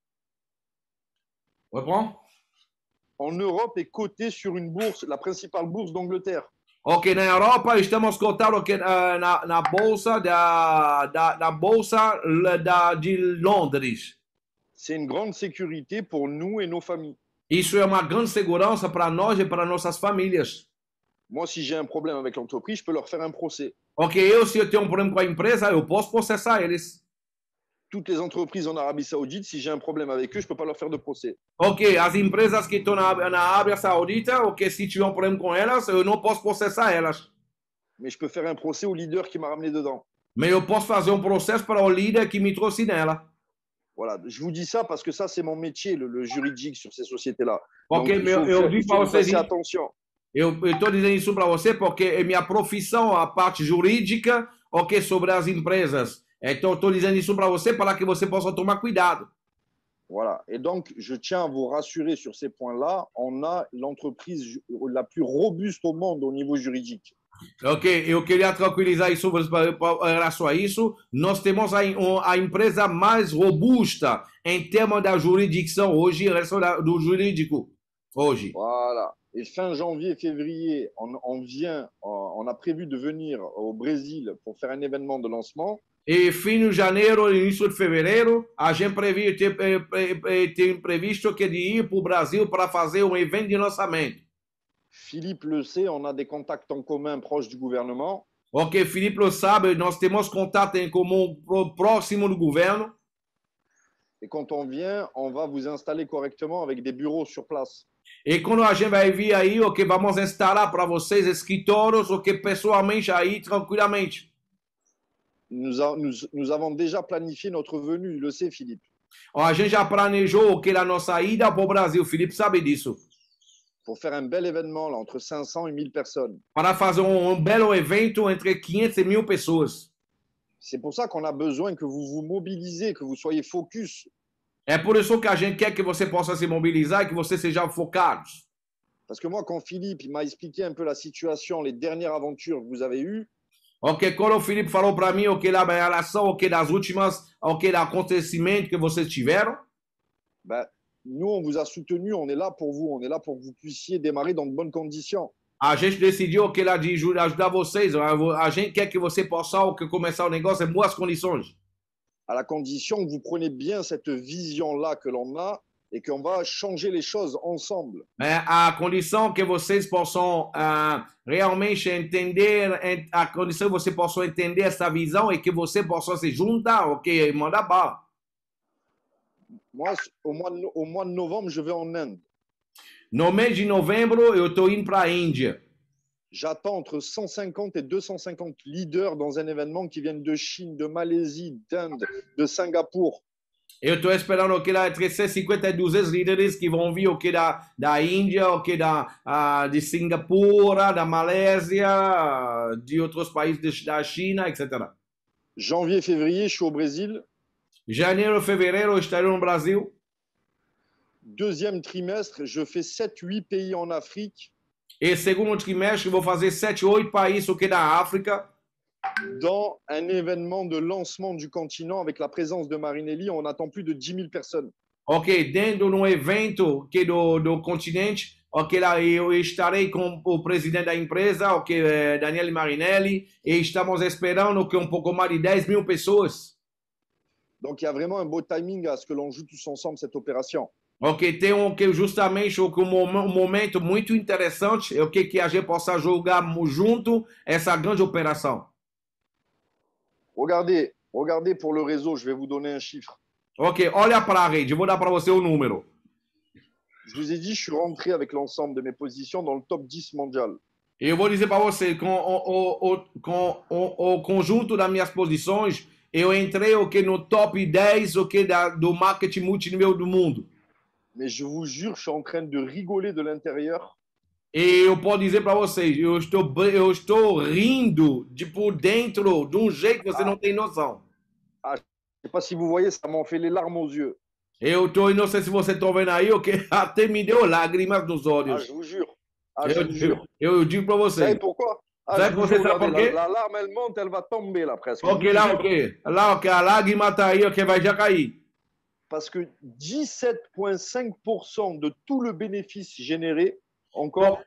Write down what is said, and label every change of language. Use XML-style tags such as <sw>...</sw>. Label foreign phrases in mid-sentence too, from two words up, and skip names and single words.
<fr>Reprends. en Europe est coté sur une bourse, la principale bourse d'Angleterre.</fr> <pt>Ok, na Europa estamos cotados que, na bolsa da bolsa de Londres.</pt> <fr>C'est une grande sécurité pour nous et nos familles.</fr> <pt>Isso é uma grande segurança para nós e para nossas famílias.</pt> <fr>Moi, si j'ai un problème avec l'entreprise, je peux leur faire un procès.</fr> <pt>Ok, se eu tenho um problema com a empresa, eu posso processar eles.</pt> <fr>Toutes les entreprises en Arabie Saoudite, si j'ai un problème avec eux, je ne peux pas leur faire de procès.</fr> <pt>Ok, as empresas que estão na Arábia Saudita, ok, se tiver um problema com elas, eu não posso processar elas.</pt> <fr>Mais je peux faire un procès au leader qui m'a ramené dedans.</fr> <pt>Mas eu posso fazer um processo para o líder que me trouxe nela.</pt> <fr>Voilà, je vous dis ça parce que ça, c'est mon métier, le juridique sur ces sociétés-là.</fr> <pt>Ok,</pt> <fr>Donc,</fr> <pt>eu digo para vocês.</pt> <fr>Faites attention.</fr> <pt>Eu estou dizendo isso para você porque é minha profissão, a parte jurídica, ok, sobre as empresas. Então, estou dizendo isso para você para que você possa tomar cuidado.</pt> <fr>Voilà. Et donc, je tiens à vous rassurer sur ces points-là. On a l'entreprise la plus robuste au monde au niveau juridique.</fr> <pt>Ok, eu queria tranquilizar isso em relação a isso. Nós temos a empresa mais robusta em termos da jurisdição hoje, em relação do jurídico hoje.</pt> <fr>Voilà. Et fin janvier, février, on a prévu de venir au Brésil pour faire un événement de lancement.</fr> <pt>E fim de janeiro, início de fevereiro, a gente tem previsto que de ir para o Brasil para fazer um evento de lançamento.</pt> <fr>Philippe le sait, on a des contacts en commun proches du gouvernement.</fr> <pt>Ok, Felipe lo sabe, nós temos contato em comum próximo do governo.</pt> <fr>Et quand on vient, on va vous installer correctement avec des bureaux sur place.</fr> <pt>E quando a gente vai vir aí, ok, vamos instalar para vocês escritórios, ok, pessoalmente aí, tranquilamente.</pt> <fr>Nous avons déjà planifié notre venue, il le sait, Philippe.</fr> <pt>A gente já planejou ok, a nossa ida para o Brasil, Felipe sabe disso.</pt> <fr>Pour faire un bel événement là, entre 500 et 1000 personnes.</fr> <pt>Para fazer belo evento entre 500 e 1000 pessoas.</pt> <fr>C'est pour ça qu'on a besoin que vous vous mobilisez, que vous soyez focus.</fr> <pt>É por isso que a gente quer que você possa se mobilizar e que você seja focado.</pt> <fr>Parce que moi, quand Philippe m'a expliqué un peu la situation, les dernières aventures que vous avez eues.</fr> <pt>Ok, quando o Felipe falou para mim, ok, lá em relação, ok, das últimas, ok, acontecimentos que vocês tiveram.</pt> <fr>Ben, nous, on vous a soutenu, on est là pour vous, on est là pour que vous puissiez démarrer dans de bonnes conditions.</fr> <pt>A gente decidiu, ok, lá de ajudar vocês. A gente quer que você possa, ok, começar o negócio em boas condições.</pt> <fr>À la condition que vous preniez bien cette vision-là que l'on a et qu'on va changer les choses ensemble.</fr> <pt>A condição que vocês possam realmente entender, a condição que você possa entender essa visão e que você possa se juntar, ok, e mandar bala.</pt> <fr>Moi, au mois de novembre, je vais en Inde.</fr> <pt>No mês de novembro, eu estou indo para a Índia.</pt> <fr>J'attends entre 150 et 250 leaders dans un événement qui viennent de Chine, de Malaisie, d'Inde, de Singapour.</fr> <pt>Eu estou esperando que lá entre 150 e 200 líderes que vão vir ok, da Índia, ok, de Singapura, da Malésia, de outros países da China, etc.</pt> <fr>Janvier, février, je suis au Brésil.</fr> <pt>Janeiro, fevereiro, eu estarei no Brasil.</pt> <fr>Deuxième trimestre, je fais 7-8 pays en Afrique.</fr> <pt>E segundo trimestre, eu vou fazer 7, 8 países ok, da África.</pt> <fr>Dans un événement de lancement du continent avec la présence de Marinelli, on attend plus de 10 000 personnes.</fr> <pt>Ok, dentro de evento que do continente, ok, lá eu estarei com o presidente da empresa, ok, Daniele Marinelli, e estamos esperando que pouco mais de 10 mil pessoas.</pt> <fr>Donc il y a vraiment un beau timing à ce que l'on joue tous ensemble cette opération.</fr> <pt>Ok, tem justamente momento muito interessante, ok, que a gente possa jogar junto essa grande operação.</pt> <fr>Regardez pour le réseau, je vais vous donner un chiffre.</fr> <pt>Ok, olha para a rede, eu vou dar para você o número.</pt> <fr>Je vous ai dit, je suis rentré avec l'ensemble de mes positions dans le top 10 mondial.</fr> <pt>Eu vou dizer para você, com o conjunto das minhas posições, eu entrei ok, no top 10 ok, do marketing multinível do mundo.</pt> <fr>Mais je vous jure, je suis en train de rigoler de l'intérieur.</fr> <pt>E eu posso dizer para vocês, eu estou rindo de por dentro de um jeito que você não tem noção.</pt> <fr>Je ne sais pas si vous voyez, ça m'en fait les larmes aux yeux.</fr> <pt>Não sei se você está vendo aí, ok? Até me deu lágrimas nos olhos.</pt> <fr>Je vous jure. Je vous jure.</fr> <pt>Eu digo para vocês.</pt> <fr>Sabe pourquoi?</fr> <pt>Sabe por quê?</pt> <fr>La larme, elle monte, elle va tomber là presque.</fr> <pt>Ok, lá, ok. Lá, ok, a lágrima está aí, ok, vai já cair.</pt> <fr>Parce que 17,5% de tout le bénéfice généré, encore,</fr>